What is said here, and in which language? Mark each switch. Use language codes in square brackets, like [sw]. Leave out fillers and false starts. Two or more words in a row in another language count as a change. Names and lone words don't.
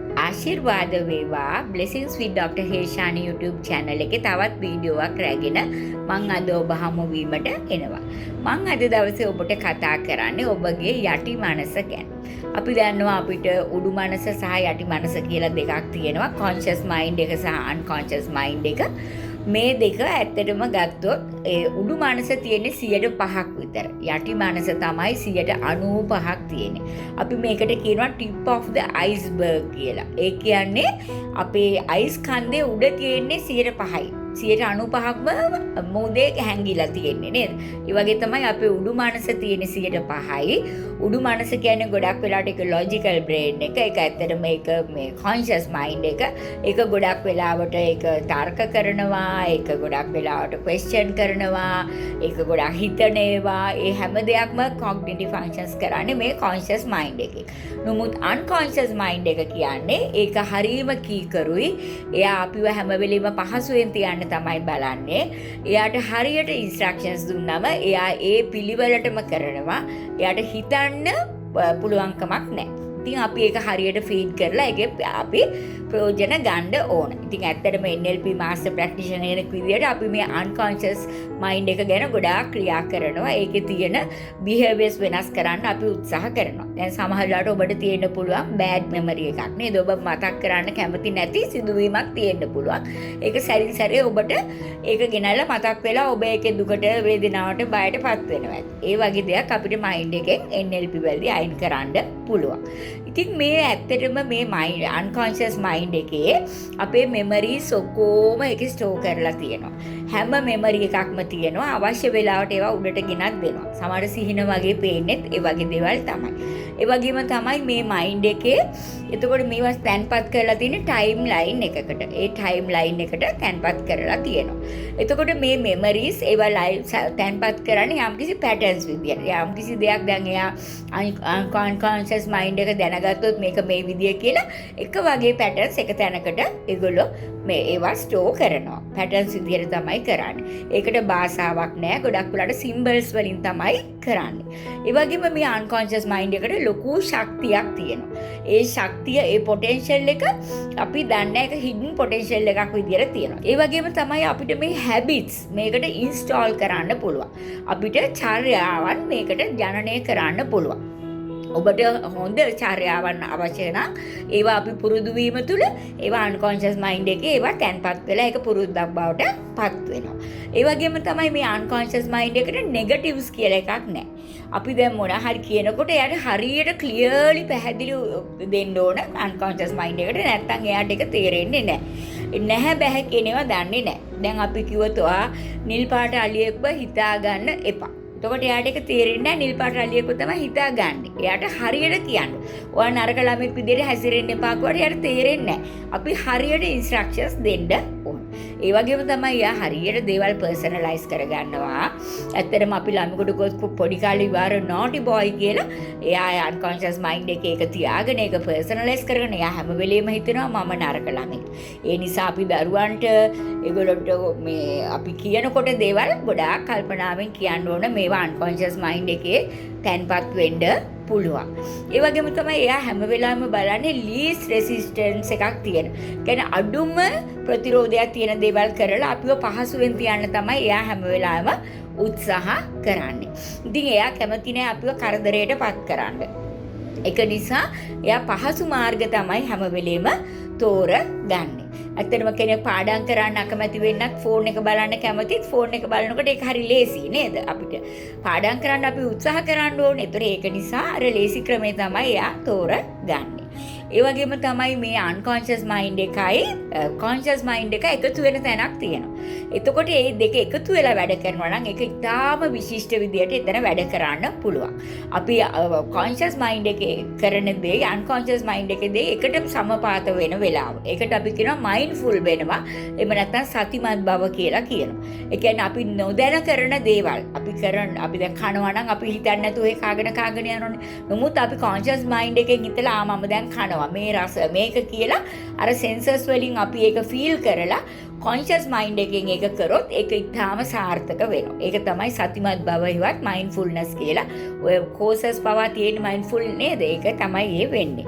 [si] ආශිර්වාද වේවා [en] Blessings with Dr. [si] හේෂානි YouTube channel එකේ තවත් වීඩියෝවක් රැගෙන මම අද ඔබ හමු වීමට එනවා. මම අද දවසේ ඔබට කතා කරන්නේ ඔබගේ යටි මනස ගැන. අපි දන්නවා අපිට උඩු මනස සහ යටි මනස කියලා දෙකක් තියෙනවා. [en] conscious mind [si] එක සහ [en] unconscious mind [si] එක. මේ දෙක ඇත්තටම ගත්තොත් ඒ උඩු මනස තියෙන්නේ 105ක් විතර. යටි මනස තමයි 95ක් තියෙන්නේ. අපි මේකට කියනවා [en] tip of the iceberg [si] කියලා. ඒ කියන්නේ අපේ අයිස් කන්දේ උඩ තියෙන්නේ 105යි. 95ක්ම මොදේ හැංගිලා තියෙන්නේ නේද? ඒ වගේ තමයි අපේ උඩු මනස තියෙන්නේ 105යි. උඩු මනස කියන්නේ ගොඩක් වෙලාවට ඒක [en] logical brain [si] එක. ඒක ඇත්තටම මේක මේ [en] conscious mind [si] එක. ඒක ගොඩක් වෙලාවට ඒක තර්ක කරනවා. ඒක ගොඩක් වෙලාවට question කරනවා. ඒක ගොඩක් හිතන ඒවා. ඒ හැම දෙයක්ම [en] cognitive functions [si] කරන්නේ මේ [en] conscious mind [si] එකේ. නමුත් [en] unconscious mind [si] එක කියන්නේ ඒක හරීම කීකරුයි. එයා අපිව හැම වෙලෙම පහසුවෙන් තියන්න තමයි බලන්නේ. එයාට හරියට ඉන්ස්ට්‍රක්ෂන්ස් දුන්නම එයා ඒ පිළිවෙලටම කරනවා. එයාට හිතන්න පුළුවන්කමක් නැහැ. ඉතින් අපි ඒක හරියට ෆීඩ් කරලා ඒකේ අපි ප්‍රයෝජන ගන්න ඕන. ඉතින් ඇත්තටම [en] NLP master practitioner [si] කෙනෙක් විදියට අපි මේ [en] unconscious mind [si] එක ගැන ගොඩාක් ක්‍රියා කරනවා. ඒකේ තියෙන behaviors වෙනස් කරන්න අපි උත්සාහ කරනවා. දැන් සමහර වෙලාවට ඔබට තියෙන්න පුළුවන් [en] bad memory [si] එකක් නේද? ඔබ මතක් කරන්න කැමති නැති සිදුවීමක් තියෙන්න පුළුවන්. ඒක සැරින් සැරේ ඔබට ඒක ගෙනල්ලා මතක් වෙලා ඔබ ඒකේ දුකට වේදනාවට බයටපත් වෙනවා. ඒ වගේ දෙයක් අපිට mind එකෙන් NLP වලදී අයින් කරන්න පුළුවන්. ඉතින් මේ ඇත්තටම මේ [en] mind unconscious mind [si] එකේ අපේ memories ඔක්කොම ඒකේ store කරලා තියෙනවා. හැම memory එකක්ම තියෙනවා. අවශ්‍ය වෙලාවට ඒවා උඩට ගෙනත් දෙනවා. සමහර සිහින වගේ පේන්නේත් ඒ වගේ දේවල් තමයි. ඒ වගේම තමයි මේ mind එකේ එතකොට මේවා තැන්පත් කරලා තියෙන [en] time line [si] එකකට. ඒ [en] time line [si] එකට තැන්පත් කරලා තියෙනවා. එතකොට මේ memories ඒවා තැන්පත් කරන්නේ යම්කිසි patterns විදියට. යම්කිසි දෙයක් දැන් එයා [en] unconscious mind [si] එක දැනගත්තොත් මේක මේ විදිය කියලා එක වගේ patterns එක තැනකට ඒගොල්ලෝ මේ ඒවා store කරනවා. patterns විදියට තමයි කරන්නේ. ඒකට භාෂාවක් නැහැ. ගොඩක් වෙලාට symbols වලින් තමයි කරන්නේ. ඒ වගේම මේ [en] unconscious mind [si] එකට ලොකු ශක්තියක් තියෙනවා. ඒ ශක්තිය ඒ potential එක අපි දන්නේ ඒක [en] hidden potential [si] එකක් විදියට තියෙනවා. ඒ වගේම තමයි අපිට මේ habits මේකට install කරන්න පුළුවන්. අපිට චර්යාවන් මේකට ජනනය කරන්න පුළුවන්. ඔබට හොඳ චර්යාවන් අවශ්‍ය නම් ඒවා අපි පුරුදු වීම තුළ ඒවා [en] unconscious mind [si] එකේ ඒවා තැන්පත් වෙලා ඒක පුරුද්දක් බවට පත් වෙනවා. ඒ වගේම තමයි මේ [en] unconscious mind [si] එකට negatives කියලා එකක් නැහැ. අපි දැන් මොන හරි කියනකොට එයාට හරියට clearly පැහැදිලි දෙන්න ඕන [en] unconscious mind [si] එකට, නැත්නම් එයාට ඒක තේරෙන්නේ නැහැ. නැහැ බෑ කියනවා දන්නේ නැහැ. දැන් අපි කිව්වොත් නිල් පාට අලියෙක්ව හිතා ගන්න එපා. එතකොට එයාට ඒක තේරෙන්නේ නැහැ. නිල් පාට අලියෙක්ව තමයි හිතාගන්නේ. එයාට හරියට කියන්න. ඔයා නරක ළමෙක් විදිහට හැසිරෙන්න එපා කියවට එයාට තේරෙන්නේ නැහැ. අපි හරියට ඉන්ස්ට්‍රක්ෂන්ස් දෙන්න ඕන. ඒ වගේම තමයි එයා හරියට දේවල් පර්සනලයිස් කරගන්නවා. ඇත්තටම අපි ළමයෙකුට පොඩි කාලේ ඉවර [en] naughty boy [si] කියලා එයා [en] unconscious mind [si] එකේ ඒක තියාගෙන ඒක පර්සනලයිස් කරගෙන එයා හැම වෙලෙම හිතනවා මම නරක ළමෙක්. ඒ නිසා අපි දරුවන්ට ඒගොල්ලොන්ට මේ අපි කියනකොට දේවල් ගොඩාක් කල්පනාවෙන් කියන්න ඕන. මේවා [en] unconscious mind [si] එකේ තැන්පත් වෙන්න පුළුවන්. ඒ වගේම තමයි එයා හැම වෙලාවෙම බලන්නේ [en] least resistance [si] එකක් තියෙන. කියන්නේ අඩුම ප්‍රතිරෝධයක් තියෙන දේවල් කරලා අපිව පහසුවෙන් තියන්න තමයි එයා හැම වෙලාවෙම උත්සාහ කරන්නේ. ඉතින් එයා කැමති නෑ අපිව කරදරයට පත් කරන්න. ඒක නිසා එයා පහසු මාර්ග තමයි හැම වෙලෙම තෝරගන්නේ. ඇත්තටම කෙනෙක් පාඩම් කරන්න අකමැති වෙන්නත් ෆෝන් එක බලන්න කැමතිත් ෆෝන් එක බලනකොට ඒක හරි ලේසි නේද? අපිට පාඩම් කරන්න අපි උත්සාහ කරන්න ඕනේ. ඒතර ඒක නිසා අර ලේසි ක්‍රමේ තමයි එයා තෝරගන්නේ. ඒ වගේම තමයි මේ [en] unconscious mind [si] එකයි [en] conscious mind [si] එක එකතු වෙන තැනක් තියෙනවා. එතකොට මේ දෙක එකතු වෙලා වැඩ කරනවා නම් ඒක ඉතාම විශිෂ්ට විදියට එතන වැඩ කරන්න පුළුවන්. අපි [en] conscious mind [si] එකේ කරන දේ [en] unconscious mind [si] එකේ දේ එකට සමපාත වෙන වෙලාව. ඒකට අපි කියනවා mindful වෙනවා. එහෙම නැත්නම් සතිමත් බව කියලා කියනවා. ඒ කියන්නේ අපි නොදැන කරන දේවල් අපි දැන් කනවා නම් අපි හිතන්නේ නැතුව ඒ කාගෙන යනෝනේ. නමුත් අපි [en] conscious mind [si] එකෙන් හිතලා මම දැන් කනවා දැනෙනවා මේ රස මේක කියලා අර සෙන්සර්ස් වලින් අපි ඒක ෆීල් කරලා [en] conscious mind [si] එකෙන් ඒක කරොත් ඒක ඉතාම සාර්ථක වෙනවා. ඒක තමයි සතිමත් බව හිවත් මයින්ඩ්ෆුල්නස් කියලා. ඔය කෝසස් පවා තියෙන මයින්ඩ්ෆුල් නේද? ඒක තමයි ඒ වෙන්නේ.